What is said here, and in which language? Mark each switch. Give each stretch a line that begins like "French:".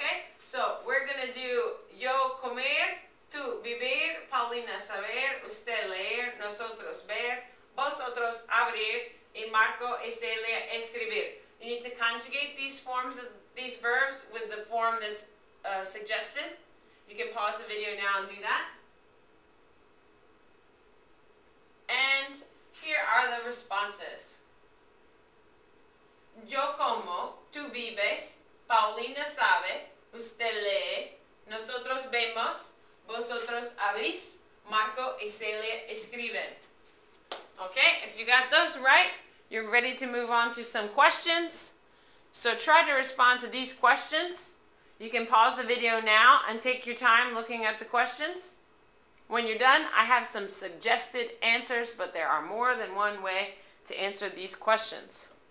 English: Okay, so we're going to do
Spanish: yo comer, tú vivir, Paulina saber, usted leer, nosotros ver, vosotros abrir, y Marco y Celia escribir.
English: You need to conjugate these forms of these verbs with the form that's suggested. You can pause the video now and do that. And here are the responses.
Spanish: Yo como, tú vives, Paulina sabe, usted lee, nosotros vemos, vosotros abrís, Marco y Celia escriben.
English: Okay, if you got those right, you're ready to move on to some questions. So try to respond to these questions. You can pause the video now and take your time looking at the questions. When you're done, I have some suggested answers, but there are more than one way to answer these questions.